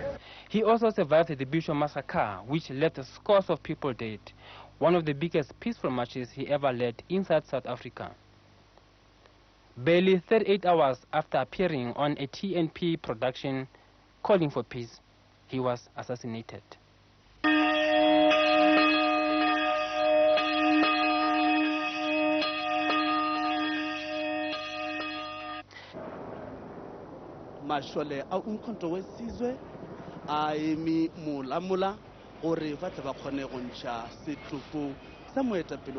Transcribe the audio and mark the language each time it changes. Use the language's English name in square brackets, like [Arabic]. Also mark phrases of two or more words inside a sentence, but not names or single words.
[English] He also survived the Bisho massacre, which left scores of people dead, one of the biggest peaceful marches he ever led inside South Africa. Barely 38 hours after appearing on a TNP production calling for peace, he was assassinated. [Tswana] Mashole a umkhonto wesizwe a emi mulamula gore ba tla ba khone go ntsha setlopo sa moetapele